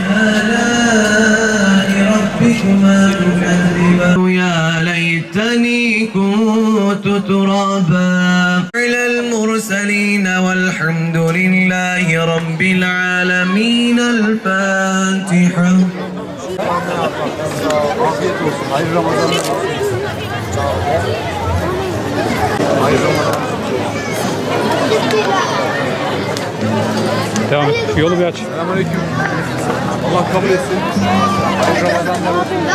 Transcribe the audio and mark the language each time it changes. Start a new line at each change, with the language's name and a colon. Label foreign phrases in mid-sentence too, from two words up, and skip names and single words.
Arabic: آلاء ربكما تكذبان يا ليتني كنت ترابا على المرسلين والحمد لله رب العالمين. الفاتحة.
Turkish: Afiyet olsun. Hayırlı Ramazanlar. Hayırlı Ramazanlar. Devam et. Yolu bir aç. Selamünaleyküm. Allah kabul etsin. Hayırlı Ramazanlar olsun.